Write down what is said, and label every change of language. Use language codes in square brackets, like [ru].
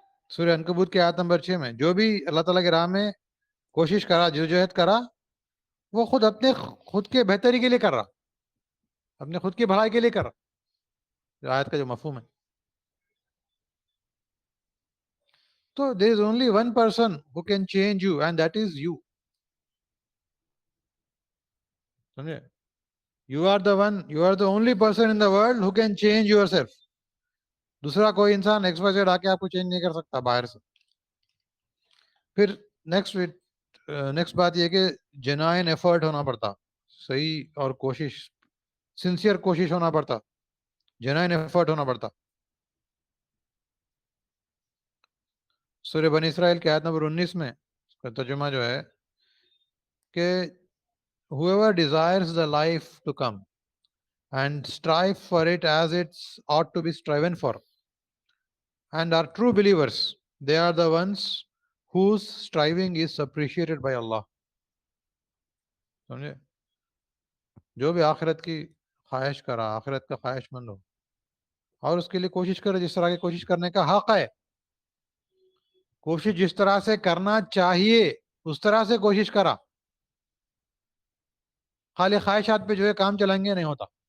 [ur] سورہ عنکبوت کی آیت نمبر 6 میں جو بھی اللہ تعالیٰ کی راہ میں کوشش کرا، جدوجہد کرا، وہ خود اپنے خود کے بہتری کے لیے کر رہا، اپنے خود کی بھلائی کے لیے کر رہا. آیت کا جو مفہوم ہے. [en] تو there is only one person who can change you and that is you. [ur] سمجھے. [en] You are the one, you are the only person in the world who can change yourself. [ur] دوسرا کوئی انسان ایکس وائی زیڈ آ کے آپ کو change نہیں کر سکتا باہر سے. پھر نیکسٹ بات یہ کہ جینوائن ایفرٹ ہونا پڑتا، صحیح اور کوشش، سنسیئر کوشش ہونا پڑتا، جینوائن ایفرٹ ہونا پڑتا. سورہ بنی اسرائیل کی آیت نمبر 19 میں اس کا ترجمہ جو ہے کہ [en] whoever desires the life to come and strive for it as it ought to be striven for and are true believers, they are the ones whose striving is appreciated by Allah. [ur] سمجھے. جو بھی آخرت کی خواہش کرا، آخرت کا خواہش مند ہو اور اس کے لیے کوشش کرے، جس طرح کی کوشش کرنے کا حق ہے، کوشش جس طرح سے کرنا چاہیے اس طرح سے کوشش کرا، خالی خواہشات پہ جو ہے کام چلائیں گے نہیں ہوتا.